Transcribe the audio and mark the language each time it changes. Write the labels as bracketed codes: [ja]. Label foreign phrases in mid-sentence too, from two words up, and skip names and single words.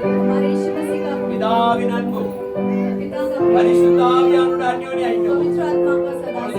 [hi] हमारे यीशु मसीह का [ta] பிதாவின் அன்பும் [hi] पिता का प्रेम, [ta] பரிசுத்த ஆவியானவருடைய அந்யோன்ய ஐக்கியமும் [hi] पवित्र आत्मा का सदा